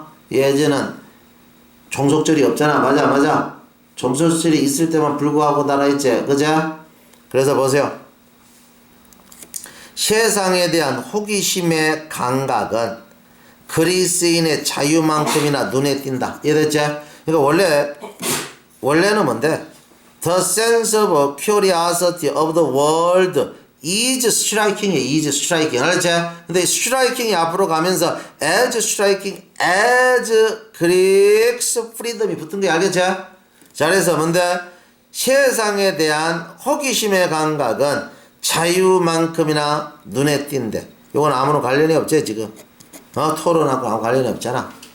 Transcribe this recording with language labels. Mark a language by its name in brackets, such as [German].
[Korean] 이 as는 종속절이 없잖아. 맞아. 종속절이 있을 때만 불구하고 달아있지. 그죠? 그래서 보세요. 세상에 대한 호기심의 감각은 그리스인의 자유만큼이나 눈에 띈다. 이해됐지? 그러니까 원래는 뭔데? [English] The sense of curiosity of the world is striking. [Korean] 알았지? 근데 striking이 앞으로 가면서 [English] as striking as Greeks freedom [Korean] 이 붙은 거 알겠지? 자, 그래서 뭔데? 세상에 대한 호기심의 감각은 자유만큼이나 눈에 띈대. 이건 아무런 관련이 없지 지금. 토론하고 아무 관련이 없잖아.